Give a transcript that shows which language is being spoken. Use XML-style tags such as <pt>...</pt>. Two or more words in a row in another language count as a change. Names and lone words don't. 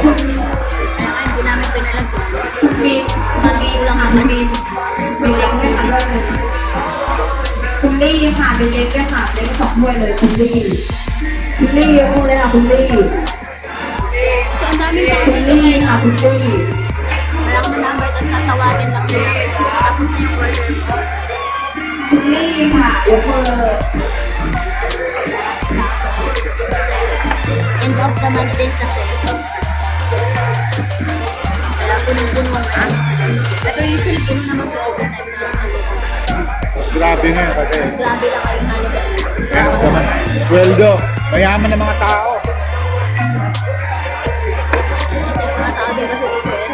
<tl>Kaya nga hindi namin pinalagyan. Maliit lang ang maliit. Bilang na kami.</tl> <th>คุณลี่ค่ะเป็นเล็กด้วยค่ะเล็ก2 ถ้วยเลยคุณลี่ยกมือเลยค่ะคุณลี่</th> <tl>So, ang daming tao</tl> <th>คุณ</th> <tl>dito</tl> <th>ลี่</th> <tl>ngayon.</tl> <th>ค่ะคุณลี่</th> <tl>Wala akong number at tatawagin lang nila. Tapos na yung order ko.</tl> <th>คุณลี่ค่ะยกมือ</th> <en>End of the month</en> <tl>din kasi. Kaya punong-puno ang pero usually puno naman po overtime na Grabe na yun kasi. grabe lang kayo halaga. Ano naman? Sweldo. Mayaman ng mga tao. Mga tao din kasi dito eh.</tl>